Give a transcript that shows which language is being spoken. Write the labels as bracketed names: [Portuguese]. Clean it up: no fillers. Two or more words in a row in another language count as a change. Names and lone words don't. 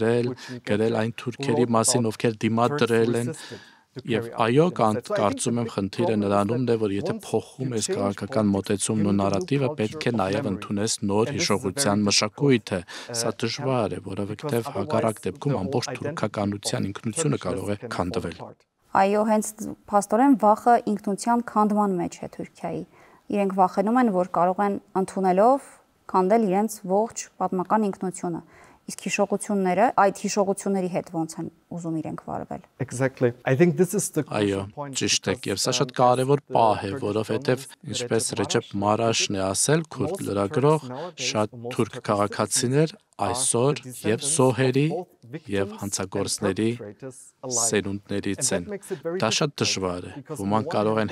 [Armenian] գրել այն թուրքերի մասին, ովքեր դիմադրել են։ Եվ այո, կարծում եմ խնդիրը նրանումն է, որ եթե փոխում ես քաղաքական մոտեցումն ու նարատիվը, պետք է նաև ընդունես նոր հիշողության մշակույթը։ Սա դժվար է, որովհետև հակառակ դեպքում ամբողջ թուրքականության ինքնությունը կարող է քանդվել։ Այո, հենց փաստորեն վախը ինքնության քանդման մեջ է Թուրքիայի։ Իրենք վախենում են, որ կարող են ընդունելով քանդել իրենց ողջ պատմական ինքնությունը։ Իսկ հիշողությունները, այդ հիշողությունների հետ ոնց են ուզում իրենք վարվել։ [English] Exactly. I think this is the [Armenian] Այո, ճիշտ է, եւ սա շատ կարևոր պահ է, որովհետեւ ինչպես Ռեջեփ Մարաշն է ասել, քուրդ լրագրող, շատ թուրք քաղաքացիներ այսօր եւ զոհերի եւ հանցագործների սերունդներից են։ Դա շատ դժվար է։ Ոմանք կարող են